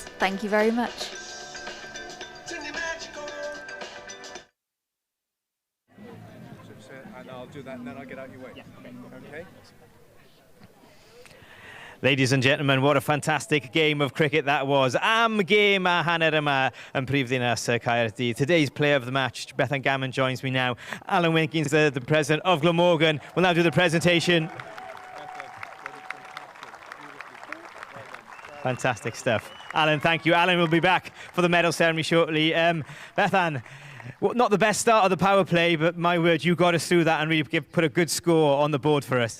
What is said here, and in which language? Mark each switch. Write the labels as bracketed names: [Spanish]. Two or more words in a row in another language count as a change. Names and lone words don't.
[English] Thank you very much. And I'll do that and then I'll get out your way. Yeah, okay. Ladies and gentlemen, what a fantastic game of cricket that was. [Welsh] Am game a hanner yma yn Prifddinas Caerdydd. [English] Today's player of the match, Bethan Gammon, joins me now. Alan Winkins, the president of Glamorgan, will now do the presentation. Fantastic stuff. Alan, thank you. Alan will be back for the medal ceremony shortly. Bethan, well, not the best start of the power play, but my word, you got us through that and really put a good score on the board for us.